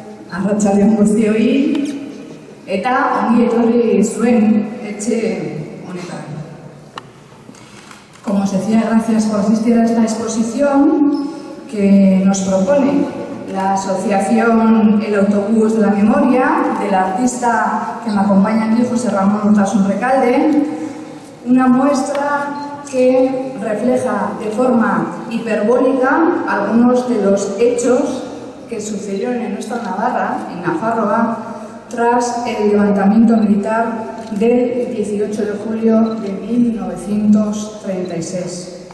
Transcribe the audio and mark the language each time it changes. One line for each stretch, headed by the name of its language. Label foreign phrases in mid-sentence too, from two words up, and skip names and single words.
Basque: Arratsaldeon guztioi eta ongi etorri zuen etxe honetan.
Spanish: Como os decía, gracias por asistir a esta exposición que nos propone la asociación El Autobús de la Memoria, del artista que me acompaña aquí, José Ramón Urtasun Recalde, una muestra que refleja de forma hiperbólica algunos de los hechos que sucedieron en nuestra Navarra, en Nafarroa, tras el levantamiento militar del 18 de julio de 1936.